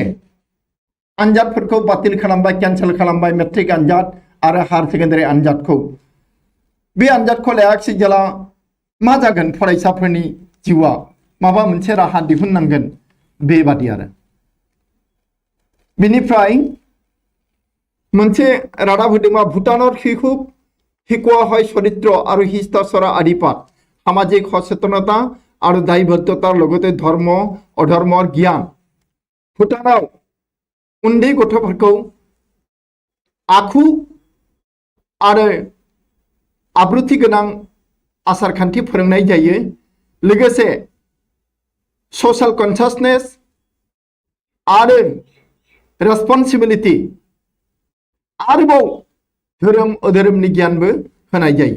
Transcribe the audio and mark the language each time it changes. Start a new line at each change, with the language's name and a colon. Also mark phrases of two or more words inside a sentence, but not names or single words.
Bodo: आनजादफोरखौ बातिल खालामबाय कैंसेल खालामबाय मेट्रिक आनजाद आरो
English: higher secondary
Bodo: आनजादखौ बे आनजादखौ लायाखिसै जेला मा जागोन फरायसाफोरनि जिउआ माबा मोनसे राहा दिहुननांगोन बेबादि आरो। बिनिफ्राय मोनसे रादाब होदोंबा
Assamese: ভুটানৰ শিশু শিকোৱা হয় চৰিত্ৰ আৰু শিষ্টাচাৰ আদিপাঠ সামাজিক সচেতনতা আৰু দায়বদ্ধতাৰ লগতে ধৰ্ম অধৰ্মৰ জ্ঞান
Bodo: भुटानाव उन्दै गथ'फोरखौ आखु आरो आब्रुथि गोनां आसारखान्थि फोरोंनाय जायो लोगोसे
English: social consciousness
Bodo: आरो रेसपन्सिबिलिटी आरोबाव धोरोम अधोरोमनि गियानबो होनाय जायो।